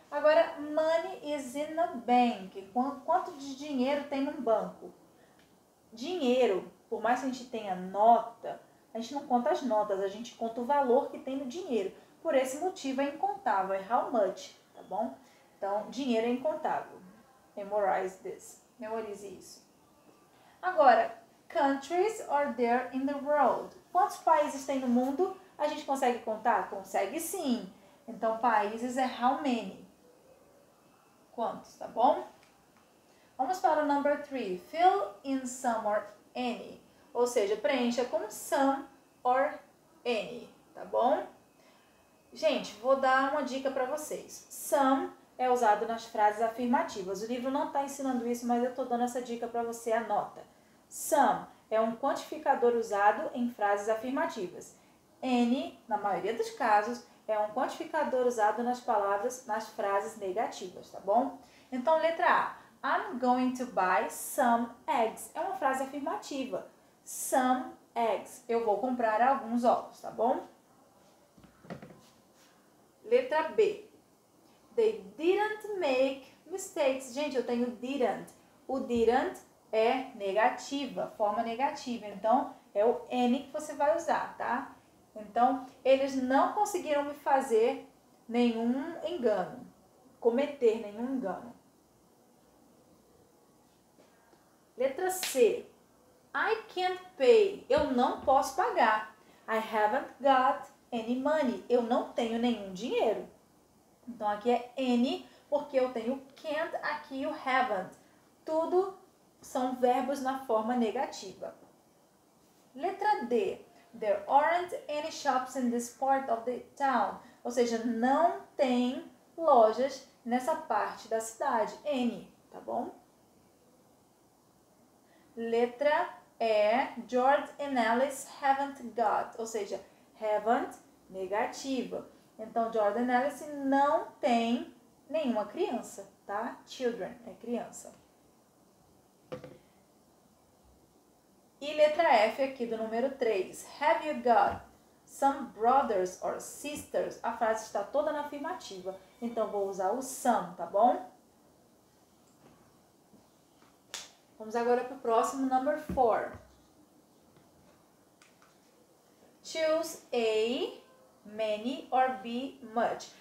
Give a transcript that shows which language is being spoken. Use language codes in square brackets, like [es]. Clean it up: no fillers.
[pt] Agora, [en] money is in a bank. [pt] Quanto de dinheiro tem num banco? Dinheiro, por mais que a gente tenha nota, a gente não conta as notas, a gente conta o valor que tem no dinheiro. Por esse motivo é incontável, é how much, tá bom? Então, dinheiro é incontável. [en] Memorize this. [pt] Memorize isso. [en] Agora, countries are there in the world. [pt] Quantos países tem no mundo? A gente consegue contar? Consegue sim. Então, países é how many. Quantos, tá bom? Vamos para o [en] number 3. Fill in some or any. [pt] Ou seja, preencha com some or any, tá bom? Gente, vou dar uma dica para vocês. Some é usado nas frases afirmativas. O livro não está ensinando isso, mas eu estou dando essa dica para você, anota. Some é um quantificador usado em frases afirmativas. Any, na maioria dos casos, é um quantificador usado nas frases negativas, tá bom? Então, letra A. [en] I'm going to buy some eggs. [pt] É uma frase afirmativa. Some eggs. Eu vou comprar alguns ovos, tá bom? Letra B. [en] They didn't make mistakes. [pt] Gente, eu tenho didn't. O didn't é negativa, forma negativa. Então, é o N que você vai usar, tá? Então, eles não conseguiram me fazer nenhum engano. Cometer nenhum engano. Letra C. [en] I can't pay. [pt] Eu não posso pagar. [en] I haven't got any money. [pt] Eu não tenho nenhum dinheiro. Então, aqui é any, porque eu tenho can't, aqui o haven't. Tudo são verbos na forma negativa. Letra D. There aren't any shops in this part of the town. Ou seja, não tem lojas nessa parte da cidade. Any, tá bom? Letra E. [en] George and Alice haven't got. [pt] Ou seja, haven't, negativa. Então, George and Alice não tem nenhuma criança, tá? Children é criança. E letra F aqui do número 3. [en] Have you got some brothers or sisters? [pt] A frase está toda na afirmativa. Então, vou usar o some, tá bom? Vamos agora para o próximo, number 4. [en] Choose A, many or B, much.